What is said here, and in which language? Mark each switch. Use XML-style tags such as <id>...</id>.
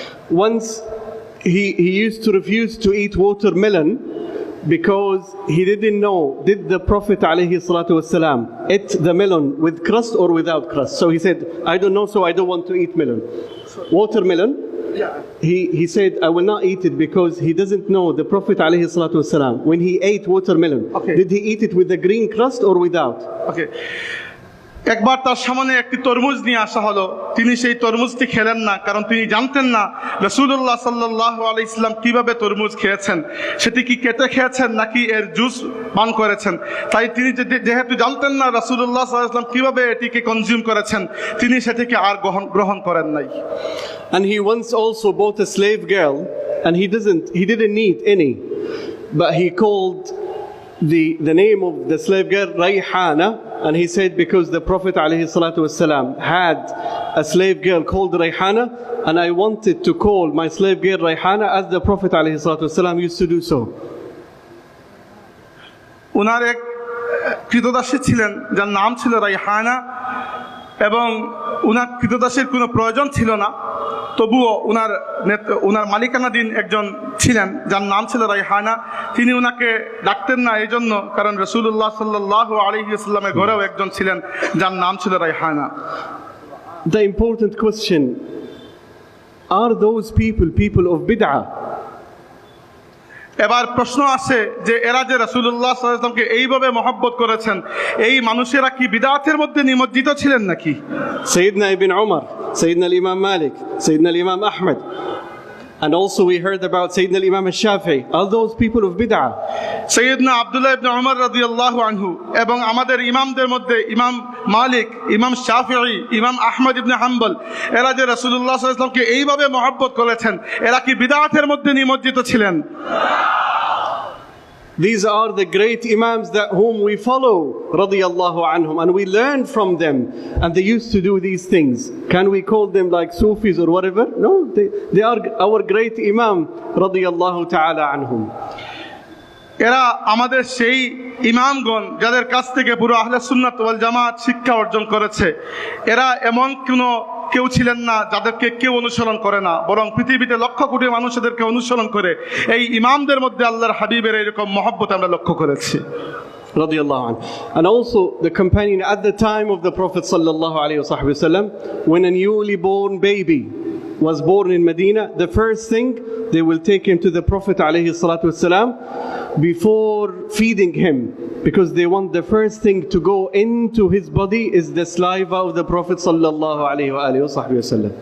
<en>Once he used to refuse to eat watermelon because he didn't know, did the Prophet ﷺ eat the melon with crust or without crust? So he said, I don't know, so I don't want to eat melon. Watermelon, he said, I will not eat it because he doesn't know the Prophet ﷺ, when he ate watermelon, did he eat it with the green crust or without? Okay.</en> <bn>একবার তার সামনে একটি তরমুজ নিয়ে আসা হলো, তিনি সেই তরমুজটি খেলেন না, কারণ তিনি জানতেন না রাসূলুল্লাহ সাল্লাল্লাহু আলাইহি ওয়াসাল্লাম কিভাবে তরমুজ খেয়েছেন, সেটি কি কেটে খেয়েছেন নাকি এর জুস পান করেছেন। তাই তিনি যেহেতু জানতেন না রাসূলুল্লাহ সাল্লাল্লাহু আলাইহি ওয়াসাল্লাম কিভাবে এটিকে কনজিউম করেছেন, তিনি সেটিকে আর গ্রহণ করেন নাই।</bn> <en>And he once also bought a slave girl, and he didn't need any, but he called the name of the slave girl Rayhana, and he said because the Prophet ﷺ had a slave girl called Rayhana, and I wanted to call my slave girl Rayhana as the Prophet ﷺ used to do so.</en> <bn>ওনার এক কৃতদাসী ছিলেন যার নাম ছিল রাইহানা, এবং ওনার কৃতদাসীর কোনো প্রয়োজন ছিল না, তবুও ওনার মালিকানাধীন একজন ছিলেন যার নাম ছিল রাইহানা। তিনি ওনাকে ডাকতেন না এই জন্য, কারণ রাসূলুল্লাহ সাল্লাল্লাহু আলাইহি ওয়াসাল্লামের ঘরেও একজন ছিলেন যার নাম ছিল Raihana.</bn> <en>The important question, are those people of bid'ah?</en> <bn>এবার প্রশ্ন আসে যে এরা যে রাসূলুল্লাহ সাল্লাল্লাহু আলাইহি ওয়াসাল্লামকে এইভাবে মহব্বত করেছেন, এই মানুষেরা কি বিদআতের মধ্যে নিমজ্জিত ছিলেন নাকি?</bn> <en>Sayyidina Ibn Umar, Sayyidina Imam Malik, Sayyidina Imam Ahmad, and also we heard about Sayyidina Imam Shafi'i. Are those people of bid'ah?</en> <bn>সৈয়দনা আব্দুল্লাহ ইবনে উমর রাদিয়াল্লাহু আনহু এবং আমাদের ইমামদের মধ্যে ইমাম মালিক, ইমাম শাফিঈ, ইমাম আহমদ ইবনে হাম্বল, এরা যে রাসূলুল্লাহ সাল্লাল্লাহু আলাইহি ওয়াসাল্লামকে এইভাবে মহব্বত করেছেন, এরা কি বিদআতের মধ্যে নিমজ্জিত ছিলেন?</bn> <en>These are the great imams that whom we follow radiyallahu anhum, and we learn from them, and they used to do these things. Can we call them like Sufis or whatever? No, they are our great imam radiyallahu ta'ala anhum.</en> <bn>এরা আমাদের সেই ইমামগণ যাদের কাছ থেকে পুরো আহলে সুন্নাত ওয়াল জামাত শিক্ষা অর্জন করেছে। এরা এমন কেউ ছিলেন না যাদেরকে কেউ অনুসরণ করে না, বরং পৃথিবীতে লক্ষ কোটি মানুষ এদেরকে অনুসরণ করে। এই ইমামদের মধ্যে আল্লাহর হাবিবের এরকম মহব্বত আমরা লক্ষ্য করেছি।</bn> <ar>Radiallahu anhu.</ar> <en>And also the companion at the time of the Prophet sallallahu alaihi wasallam, when a newly born baby was born in Medina, the first thing they will take him to the Prophet alaihi salatu wasalam before feeding him, because they want the first thing to go into his body is the saliva of the Prophet sallallahu alaihi wasallam.</en>